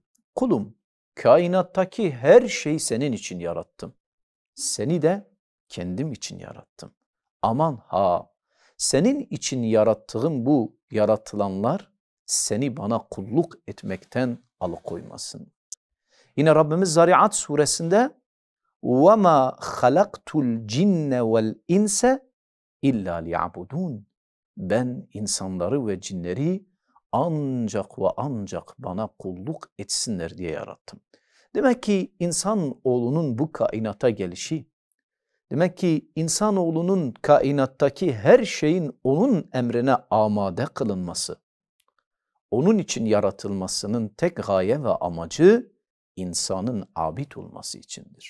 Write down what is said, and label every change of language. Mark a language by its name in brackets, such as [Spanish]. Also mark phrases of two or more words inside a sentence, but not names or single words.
[Turkish] Kulum, kainattaki her şeyi senin için yarattım. Seni de kendim için yarattım. Aman ha, senin için yarattığım bu yaratılanlar seni bana kulluk etmekten alıkoymasın. Yine Rabbimiz Zariyat suresinde [Arabic] وَمَا خَلَقْتُ الْجِنَّ وَالْاِنْسَ اِلَّا لِيَعْبُدُونَ [Turkish] Ben insanları ve cinleri ancak ve ancak bana kulluk etsinler diye yarattım. Demek ki insanoğlunun bu kainata gelişi, demek ki insanoğlunun kainattaki her şeyin onun emrine amade kılınması, onun için yaratılmasının tek gaye ve amacı insanın abid olması içindir.